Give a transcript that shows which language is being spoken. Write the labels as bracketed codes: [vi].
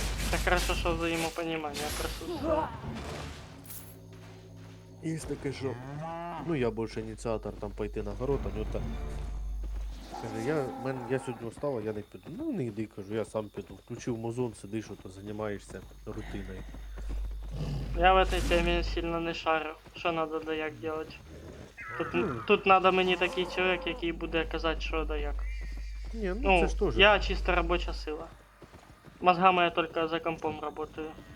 [ru] Так хорошо, [uk] що взаємопонімання присутствує. Є таке, що, ну я більше ініціатор там пойти на город, а нього так. Каже, я сьогодні встала, я не піду. Ну не йди, кажу, я сам піду. Включив музон, сидиш, то займаєшся рутиною. [ru] Я в этой теме сильно не шарю. Що надо да як делать? Ну. [uk] Тут надо мені такий чоловік, який буде казати, що да як. Ні, ну Ну, це ж теж. я чисто робоча сила. [ru] Мозгами я только за компом работаю.